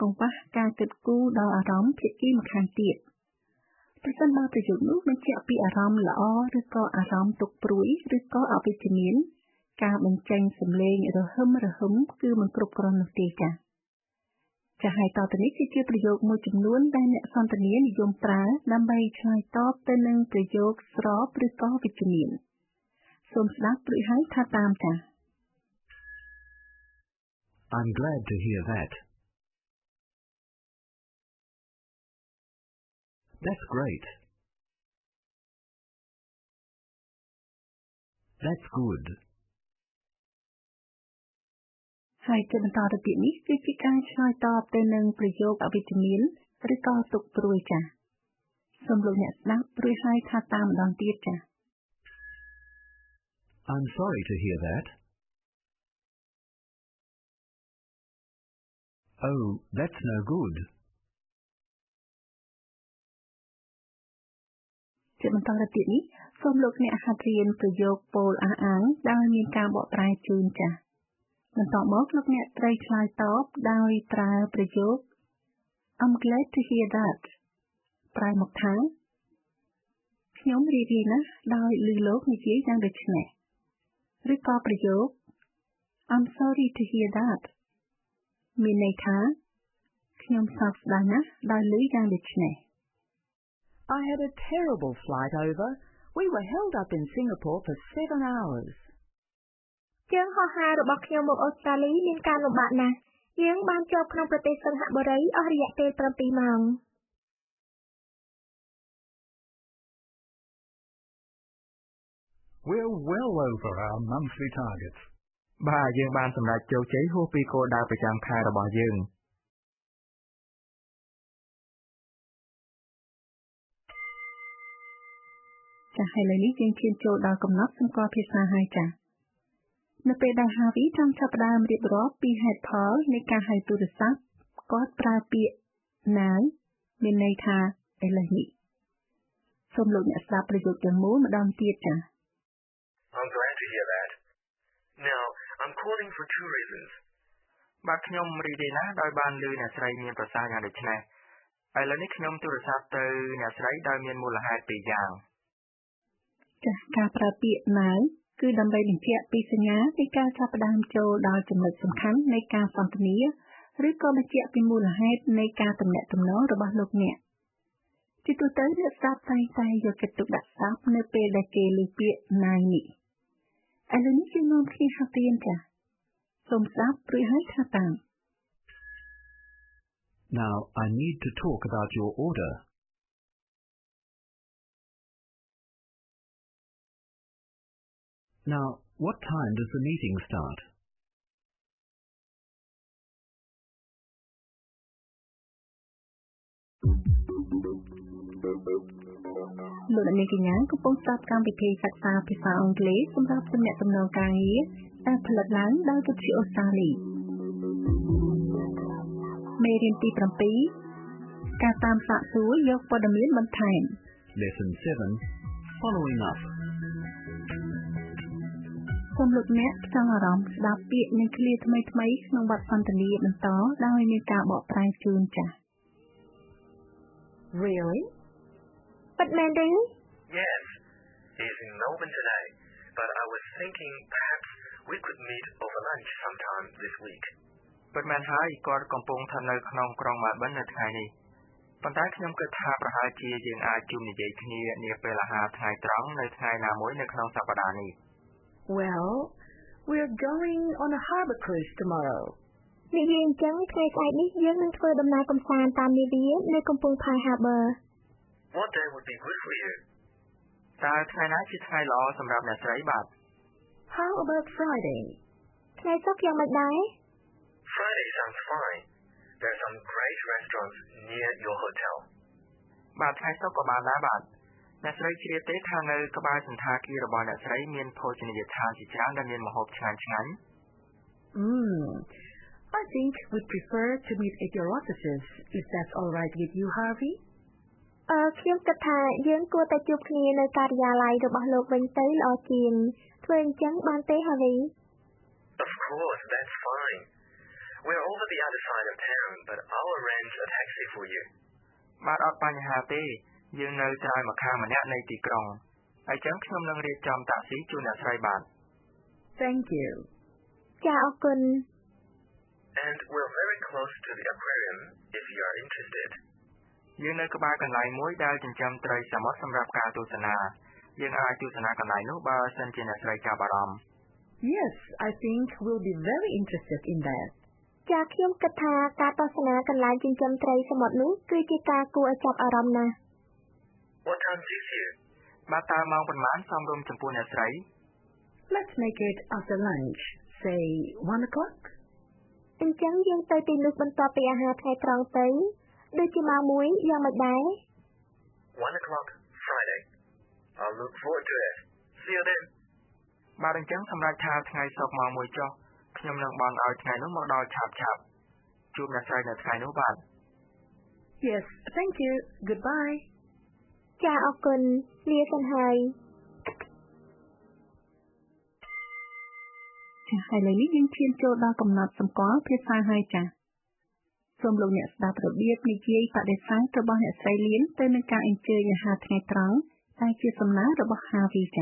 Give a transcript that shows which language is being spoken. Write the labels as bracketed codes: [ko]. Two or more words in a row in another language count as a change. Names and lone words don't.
[km] ង្វះការគិតគូរដល់អារម្មណ៍ភាគីម្ខាងទៀតប្រសិនបើប្រយោគនោះបញ្ជាក់ពីអារម្មណ៍ល្អឬក៏អារម្មណ៍ទុក្ខព្រួយឬក៏អវិជ្ជមានការបញ្ចេញសំឡេងរហឹមគឺមិនគ្រប់គ្រាន់នោះទេចា៎ហើយតទៅនេះគឺជាប្រយោគមួយចំនួនដែលអ្នកសន្ទនានិយមប្រើដើម្បីឆ្លើយតបទៅនឹងប្រយោគស្របឬក៏វិជ្ជមានសូមស្ដាប់រួចហើយថាតាមចា៎ [en] I'm glad to hear that. That's great. That's good. [km] ហើយជាបន្តទៅទៀតនេះគឺជាការឆ្លើយតបទៅនឹងប្រយោគអវិជ្ជមានឬក៏ទុក្ខព្រួយចា៎សូមលោកអ្នកស្ដាប់រួចហើយថាតាមម្ដងទៀតចា៎ [en] I'm sorry to hear that. Oh, that's no good. [km] ជាបន្តទៅទៀតនេះសូមលោកអ្នកហាត់រៀនប្រយោគពោលអះអាងដោយមានកា របកប្រែជូនចា៎បន្តមកលោកអ្នកត្រូវឆ្លើយតបដោយប្រើប្រយោគ [en] I'm glad to hear that [km] ប្រែមកថាខ្ញុំរីករាយណាស់ដោយឮលោកនិយាយយ៉ាងដូចនេះឬក៏ប្រយោគ [en] I'm sorry to hear that [km] មានន័យថាខ្ញុំសោកស្ដាយណាស់ដោយឮយ៉ាងដូចនេះ [en] I had a terrible flight over. We were held up in Singapore for 7 hours. [km] ជើងហោះហើររបស់ខ្ញុំមកអូស្ត្រាលីមានការលំបាកណាស់យើងបានជាប់ក្នុងប្រទេសសិង្ហបុរីអស់រយៈពេល7ម៉ោង [en] We're well over our monthly targets. [km] បាទយើងបានសម្រេចជោគជ័យហួសពីគោលដៅប្រចាំខែរបស់យើង ចាស់ហើយឥឡូវនេះយើងឈានចូលដល់កំណត់សម្គាល់ភាសាហើយចា៎នៅពេលដែល Harvey ចង់ចាប់ផ្ដើមរៀបរាប់ពីហេតុផលនៃការហៅទូរស័ព្ទគាត់ប្រើពាក្យ now មានន័យថាឥឡូវនេះសូមលោកអ្នកស្ដាប់ប្រយោគទាំងមូលម្ដងទៀតចា៎ [en] I'm glad to hear that. Now, I'm calling for 2 reasons. [km] បាទខ្ញុំរីករាយណាស់ដោយបានឮអ្នកស្រីមានប្រសាសន៍យ៉ាងដូចនេះឥឡូវនេះខ្ញុំទូរស័ព្ទទៅអ្នកស្រីដោយមានមូលហេតុ2យ៉ាង ចាស់ការប្រើពាក្យ now គឺដើម្បីបញ្ជាក់ពីសញ្ញានៃការចាប់ផ្ដើមចូលដល់ចំណុចសំខាន់នៃការសន្ទនាឬក៏បញ្ជាក់ពីមូលហេតុនៃការទំនាក់ទំនងរបស់លោកអ្នកជាទូទៅអ្នកស្ដាប់តែងតែយកចិត្តទុកដាក់ស្ដាប់នៅពេលដែលគេលើកពាក្យណាយនេះឥឡូវនេះយើងនាំគ្នាហាត់រៀនចា៎សូមស្ដាប់រួចហើយថាតាម [en] Now I need to talk about your order. Now, what time does the meeting start? [km] លោកអ្នកនាងកញ្ញាកំពុងស្ដាប់កម្មវិធីសិក្សាភាសាអង់គ្លេសសម្រាប់ទំនាក់ទំនងការងារដែលផលិតឡើងដោយវិទ្យុអូស្ត្រាលីមេរៀនទី7ការតាមសាកសួរយកព័ត៌មានបន្ថែម [en] Lesson 7 Following up [km] សូមលោកអ្នកផ្ចង់អារម្មណ៍ស្ដាប់ពាក្យនិងឃ្លាថ្មីៗក្នុងបទសន្ទនាបន្តដោយមានការបកប្រែជូនចា៎ [en] Really? [km] ពិតមែនទេ [en] Yes, he's in Melbourne today, but I was thinking perhaps we could meet over lunch sometime this week. [km] ពិតមែនហើយគាត់កំពុងស្ថិតនៅក្នុងក្រុង Melbourne នៅថ្ងៃនេះប៉ុន្តែខ្ញុំគិតថាប្រហែលជាយើងអាចជួបនិយាយគ្នានាពេលអាហារថ្ងៃត្រង់នៅថ្ងៃណាមួយនៅក្នុងសប្តាហ៍នេះ [en] Well, we're going on a harbour cruise tomorrow. [km] និយាយអញ្ចឹងថ្ងៃស្អែកនេះយើងនឹងធ្វើដំណើរកម្សាន្តតាមនាវានៅកំពង់ផែ Harbour. [en] What day would be good for you? [km] តើថ្ងៃណាជាថ្ងៃល្អសម្រាប់អ្នកស្រីបាទ [en] How about Friday? [km] ថ្ងៃសុក្រយ៉ាងម៉េចដែរ [en] Friday sounds fine. There are some great restaurants near your hotel. [km] បាទថ្ងៃសុក្រក៏បានដែរបាទអ្នកស្រីជ្រាបទេថានៅក្បែរសន្តាគាររបស់អ្នកស្រីមានភោជនីយដ្ឋានជាច្រើនដែលមានម្ហូបឆ្ងាញ់ៗ [en] I think we'd prefer to meet at your offices, if that's all right with you, Harvey. [km] ខ្ញុំគិតថាយើងគួរតែជួបគ្នានៅការិយាល័យរបស់លោកវិញទៅល្អជាងធ្វើអញ្ចឹងបានទេ Harvey? [en] Of course, that's fine. We're over the other side of town, but I'll arrange a taxi for you. [km] បាទអត់បញ្ហាទេយើងនៅត្រើយម្ខាងម្នាក់នៃទីក្រុងហើយចឹងខ្ញុំនឹងរៀបចំតាក់ស៊ីជូនអ្នកស្រីបាទ [en] Thank you. [km] ចាអរគុណ [en] And we're very close to the aquarium if you are interested. [km] យើងនៅក្បែរកន្លែងមួយដែលចិញ្ចឹមត្រីសមុទ្រសម្រាប់ការទស្សនាយើងអាចទស្សនាកន្លែងនោះបើសិនជាអ្នកស្រីចាប់អារម្មណ៍ [en] Yes, I think we'll be very interested in that. [km] ចាខ្ញុំគិតថាការទស្សនាកន្លែងចិញ្ចឹមត្រីសមុទ្រនោះគឺជាការគួរឲ្យចាប់អារម្មណ៍ណាស់ [en] What time suits you? [km] បាទតើម៉ោងប៉ុន្មានសមរម្យចំពោះអ្នកស្រី [en] Let's make it after lunch, say 1 o'clock. [km] អញ្ចឹងយើងទៅទីនោះបន្ទាប់ពីអាហារថ្ងៃត្រង់ទៅដូចជាម៉ោង1យ៉ាងម៉េចដែរ [en] 1 o'clock Friday. I'll look forward to it. See you then. [km] បាទអញ្ចឹងសម្រាប់ថាថ្ងៃសុក្រម៉ោង1ចុះខ្ញុំនឹងបន់ឲ្យថ្ងៃនោះមកដល់ឆាប់ជួបអ្នកស្រីនៅថ្ងៃនោះបាទ [en] Yes, thank you. Goodbye. [km] ចាអរគុណលាសិនហើយ ចាហើយឥឡូវនេះយើងឈានចូលដល់កំណត់សម្គាល់ភាសាហើយចាសូមលោកអ្នកស្ដាប់របៀបនិយាយបដិសេធរបស់អ្នកស្រីលៀនទៅនឹងការអញ្ជើញអាហារថ្ងៃត្រង់ដែលជាសំណើរបស់ Harvey ចា